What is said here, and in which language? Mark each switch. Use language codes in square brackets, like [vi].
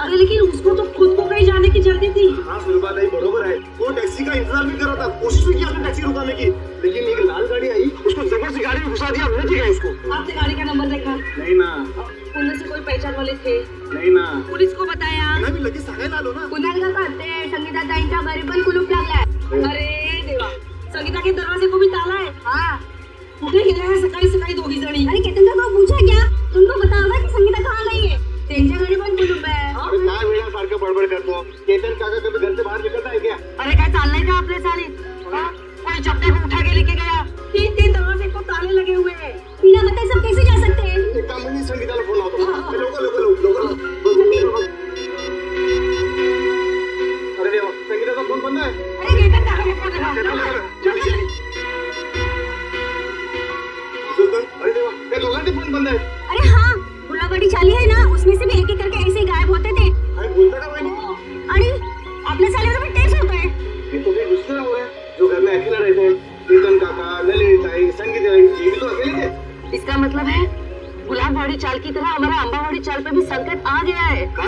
[hi] अरे लेकिन उसको तो खुद को कहीं जाने की जल्दी थी। हाँ सुलभा नहीं बरोबर है, वो टैक्सी का इंतजार भी कर रहा था, कोशिश भी की उसने टैक्सी रुकाने की, लेकिन एक लाल गाड़ी आई, उसको जबरदस्ती गाड़ी में घुसा दिया, लेके गए उसको। आपने गाड़ी का नंबर देखा? नहीं ना। उनमें से कोई पहचान वाले थे? नहीं ना। पुलिस को बताया? [mr] मैं भी लगेच सांगायला आलो ना। कुणाल काका ते संगीता ताईंच्या घरी पण कुलूप लागलाय। [hi] अरे देवा, संगीता के दरवाजे को भी ताला है। हाँ [mr] कुठे गेल्या हैं सकाळी सकाळी दोघी जणी? [hi] अरे केतन काका को पूछा क्या, तुमको पता होगा कि संगीता कहाँ गई है? [mr] त्यांच्या घरी पण कुलूप है। अरे काय वेड्यासारखं बडबड करतो, [hi] केतन काका कभी घर से बाहर निकलता है क्या? [mr] अरे काय चाललंय का आपल्या चालीत? [hi] कोई चपटे को उठा के लेके गया, 3 दरवाजे को ताले लगे हुए हैं। बिना बताए सब कैसे जा सकते हैं? [mr] एक काम मी संगीताला फोन लावतो। लोक अरे देवा, संगीताचा फोन बंद आहे। [hi] अरे केतन काका को फोन लगाओ। [mr] अरे देवा, त्या दोघांचे फोन बंद आहे। [hi] अरे हाँ, गुलाबड़ी चाली है ना, उसमें से भी एक एक करके ऐसे ही गायब होते थे। [mr] काय बोलता का वहिनी? अरे आपल्या चालीवर पण तेच होत है। [hi] ये तो भी गुस्से हो रहे हैं, जो घर में अकेला रहते हैं, केतन काका, नलिनी ताई, संगीता ताई, ये भी तो अकेले थे। इसका मतलब है गुलाबवाड़ी चाल की तरह हमारा अम्बावाड़ी चाल पे भी संकट आ गया है।